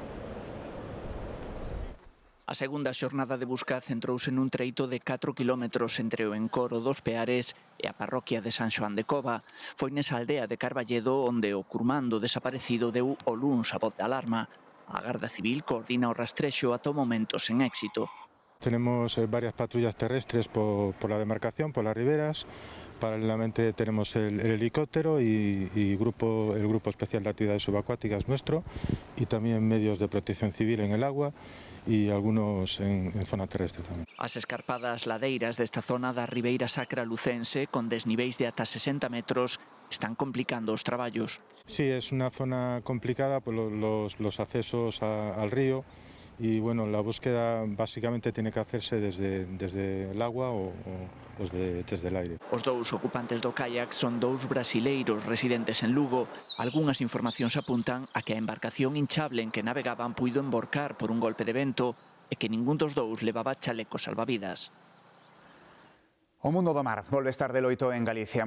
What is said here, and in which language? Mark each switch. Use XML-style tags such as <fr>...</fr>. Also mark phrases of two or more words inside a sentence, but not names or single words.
<gl>A segunda xornada de busca centrouse nun treito de 4 kilómetros entre o encoro dos Peares e a parroquia de San Xoán de Cova. Foi nesa aldea de Carballedo onde o curmán do desaparecido deu o luns a voz de alarma. A Garda Civil coordina o rastrexo ata o momento sen éxito.</gl> <es>Tenemos varias patrullas terrestres por la demarcación, por las riberas. Paralelamente tenemos el helicóptero y el grupo especial de actividades subacuáticas nuestro, y también medios de protección civil en el agua y algunos en zona terrestre tamén.</es> <gl>As escarpadas ladeiras desta zona da Ribeira Sacra lucense, con desniveis de ata 60 metros, están complicando os traballos.</gl> <es>Sí, es una zona complicada por los accesos al río. Y bueno, la búsqueda básicamente tiene que hacerse desde el agua o desde el aire.</es> <gl>Os dous ocupantes do caiac son dous brasileiros residentes en Lugo. Algunhas informacións apuntan a que a embarcación hinchable en que navegaban puido emborcar por un golpe de vento e que ningún dos dous levaba chalecos salvavidas. O mundo do mar volve estar de loito en Galicia.</gl>